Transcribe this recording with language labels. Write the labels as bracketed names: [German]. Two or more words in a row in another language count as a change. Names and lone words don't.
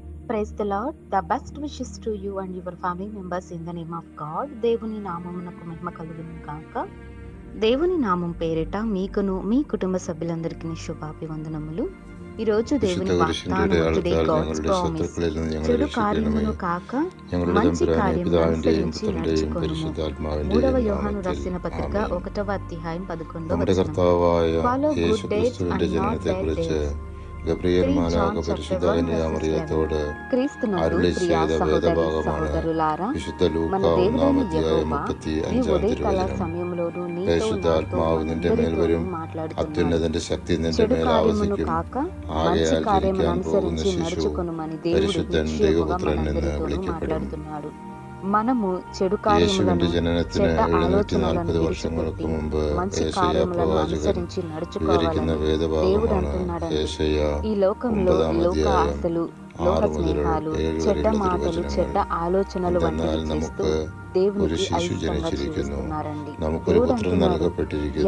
[English] praise the Lord. the best wishes to you and your family members in the name of God. [Telugu] దేవుని నామమునకు మహిమ కలుగును గాక. దేవుని నామం పేరిట మీకును మీ కుటుంబ సభ్యులందరికీ శుభాభివందనములు. ఈ రోజు దేవుని వాగ్దానము [English] today God's promise. [Telugu] చెడు కార్యమును కాక మంచి కార్యమును అనుసరించి నడుచుకొనుము. 3వ యోహాను రాసిన పత్రిక 1వ అధ్యాయం 11వ వచనం. [English] Follow good deeds and not bad deeds. [Malayalam] ഗബ്രിയേൽ മാലാഖ പരിശുദ്ധായ മറിയത്തോട് അരുളി ചെയ്ത വേദഭാഗമാണ് വിശുദ്ധ ലൂക്കാ 1:35 തിരുവചനം. പരിശുദ്ധാത്മാവ് നിന്റെ മേൽ വരും, അത്യുന്നതന്റെ ശക്തി നിന്റെ മേൽ ആവസിക്കും. ആകയാൽ ജനിക്കാൻ പോകുന്ന ശിശു പരിശുദ്ധൻ ദൈവപുത്രൻ എന്ന് വിളിക്കപ്പെടും. [Telugu] మనము చెడు [Malayalam] യേശുവിന്റെ ജനനത്തിന് 740 വർഷങ്ങൾക്ക് മുമ്പ് യേശയ്യാ പ്രവാചകൻ വിവരിക്കുന്ന വേദഭാഗമാണ് യേശയ്യാ 9ാം അധ്യായം 6 മുതൽ 7 വരെ തിരുവചനങ്ങൾ. എന്നാൽ നമുക്ക് ഒരു ശിശു ജനിച്ചിരിക്കുന്നു, നമുക്കൊരു പുത്രൻ നൽകപ്പെട്ടിരിക്കുന്നു.